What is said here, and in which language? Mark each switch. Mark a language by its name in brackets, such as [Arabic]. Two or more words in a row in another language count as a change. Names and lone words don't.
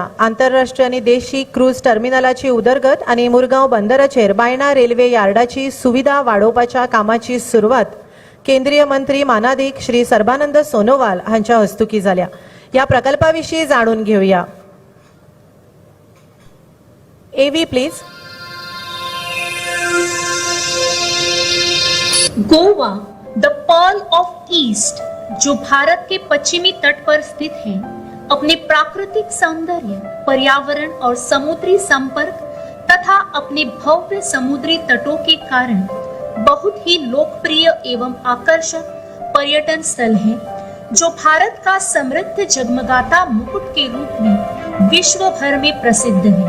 [Konkani] आंतरराष्ट्रीय आनी देशी क्रूज टर्मिनलाची उदरगत आनी मुरगांव बंदराचेर बायणा रेल्वे यार्डाची सुविधा वाडोवपाच्या कामाची सुरवात केंद्रीय मंत्री मानाधिक श्री सर्बानंद सोनोवाल हांच्या हस्तुकी जाल्या. या प्रकल्पाविशीं जाणून घेवया. [English] AV please. [Hindi] गोवा [English] the pearl of East, [Hindi] जो भारत के पश्चिमी तट पर स्थित है, अपने प्राकृतिक सौंदर्य, पर्यावरण और समुद्री संपर्क तथा अपने भव्य समुद्री तटों के कारण बहुत ही लोकप्रिय एवं आकर्षक पर्यटन स्थल है, जो भारत का समृद्ध जगमगाता मुकुट के रूप में विश्व भर में प्रसिद्ध है.